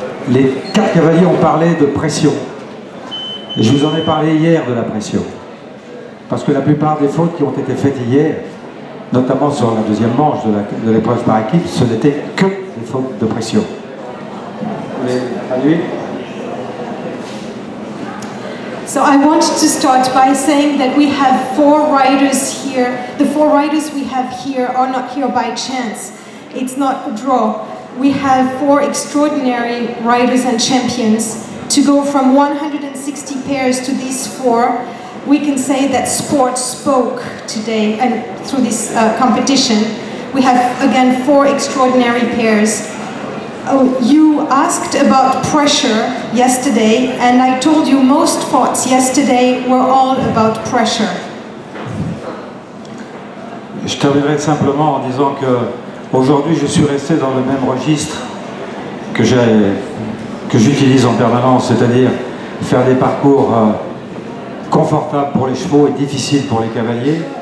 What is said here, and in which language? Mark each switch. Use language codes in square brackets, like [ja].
[fr] Les 4 cavaliers ont parlé de pression. Et je vous en ai parlé hier de la pression. Parce que la plupart des fautes qui ont été faites hier, notamment sur la deuxième manche de l'épreuve par équipe, ce n'était que des fautes de pression. Vous voulez traduire? [en] So I want to start by saying that we have 4 riders here. The 4 riders we have here are not here by chance. It's not a draw. We have 4 extraordinary riders and champions. To go from 160 pairs to these 4, we can say that sport spoke today and through this competition. We have again 4 extraordinary pairs. Oh, you asked about pressure yesterday, and I told you most thoughts yesterday were all about pressure. [fr] Je terminerai simplement en disant que aujourd'hui je suis resté dans le même registre que j'utilise en permanence, c'est-à-dire faire des parcours confortables pour les chevaux et difficiles pour les cavaliers.